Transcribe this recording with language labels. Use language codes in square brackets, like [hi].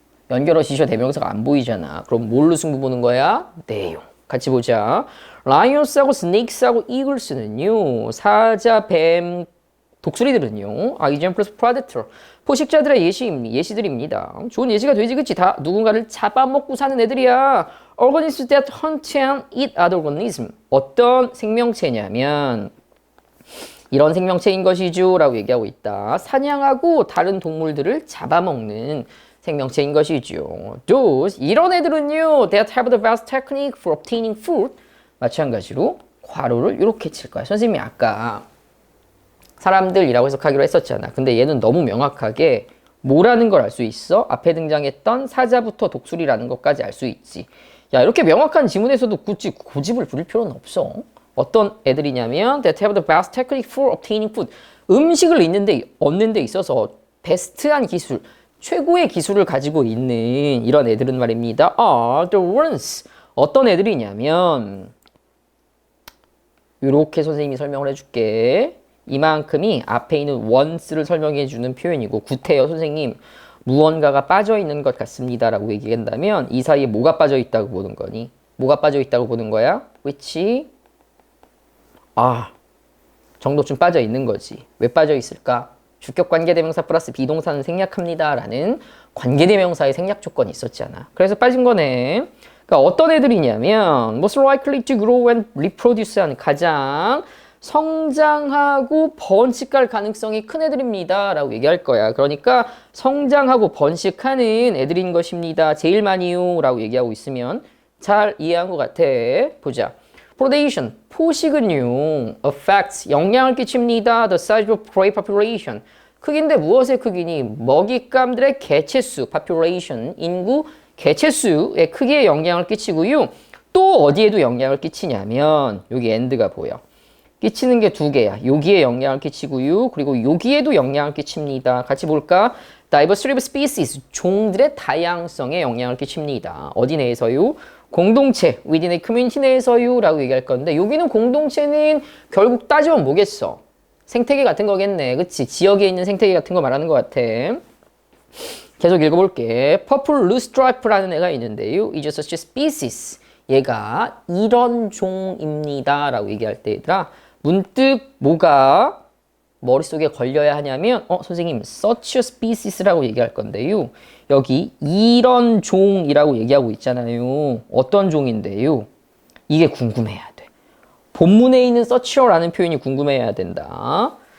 [ko] 연결어 지시어 대명사가 안 보이잖아. 그럼 뭘로 승부 보는 거야? 내용. 같이 보자. 라이온스하고 스네이크스하고 이글스는요. 사자, 뱀, 독수리들은요. [en] examples of predator. [ko] 포식자들의 예시들입니다. 좋은 예시가 되지, 그치? 다 누군가를 잡아먹고 사는 애들이야. [en] organisms that hunt and eat other organisms. [ko] 어떤 생명체냐면 이런 생명체인 것이죠. 라고 얘기하고 있다. 사냥하고 다른 동물들을 잡아먹는 생명체인 것이죠. [en] Those, [ko] 이런 애들은요, [en] that have the best technique for obtaining food. [ko] 마찬가지로 괄호를 이렇게 칠 거야. 선생님이 아까 사람들이라고 해석하기로 했었잖아. 근데 얘는 너무 명확하게 뭐라는 걸 알 수 있어? 앞에 등장했던 사자부터 독수리라는 것까지 알 수 있지. 야, 이렇게 명확한 지문에서도 굳이 고집을 부릴 필요는 없어. 어떤 애들이냐면 [en] that have the best technique for obtaining food. [ko] 음식을 얻는 데 있어서 베스트한 기술, 최고의 기술을 가지고 있는 이런 애들은 말입니다. [en] the ones. [ko] 어떤 애들이냐면 이렇게 선생님이 설명을 해줄게. 이만큼이 앞에 있는 once를 설명해 주는 표현이고 구태여 선생님 무언가가 빠져있는 것 같습니다 라고 얘기한다면 이 사이에 뭐가 빠져있다고 보는 거니? 뭐가 빠져있다고 보는 거야? which 정도쯤 빠져있는 거지. 왜 빠져있을까? 주격 관계대명사 플러스 비동사는 생략합니다 라는 관계대명사의 생략 조건이 있었잖아. 그래서 빠진 거네. 그러니까 어떤 애들이냐면 [en] most likely to grow and reproduce [ko] 하는 가장 성장하고 번식할 가능성이 큰 애들입니다 라고 얘기할 거야. 그러니까 성장하고 번식하는 애들인 것입니다. 제일 많이요 라고 얘기하고 있으면 잘 이해한 것 같아. 보자. predation, 포식은요 affects, 영향을 끼칩니다. [en] the size of prey population, [ko] 크기인데 무엇의 크기니? 먹잇감들의 개체수, population, 인구, 개체수의 크기에 영향을 끼치고요. 또 어디에도 영향을 끼치냐면 여기 end가 보여. 끼치는 게 두 개야. 여기에 영향을 끼치고요. 그리고 여기에도 영향을 끼칩니다. 같이 볼까? [en] Diversity of species, [ko] 종들의 다양성에 영향을 끼칩니다. 어디 내에서요? 공동체, [en] within a community [ko] 내에서요 라고 얘기할 건데 여기는 공동체는 결국 따지면 뭐겠어? 생태계 같은 거겠네. 그치? 지역에 있는 생태계 같은 거 말하는 것 같아. 계속 읽어볼게. Purple loosestripe라는 애가 있는데요. [en] is such a species. [ko] 얘가 이런 종입니다 라고 얘기할 때 얘들아 문득 뭐가 머릿속에 걸려야 하냐면 선생님 [en] such a species [ko] 라고 얘기할 건데요. 여기 이런 종이라고 얘기하고 있잖아요. 어떤 종인데요? 이게 궁금해야 돼. 본문에 있는 such a라는 표현이 궁금해야 된다.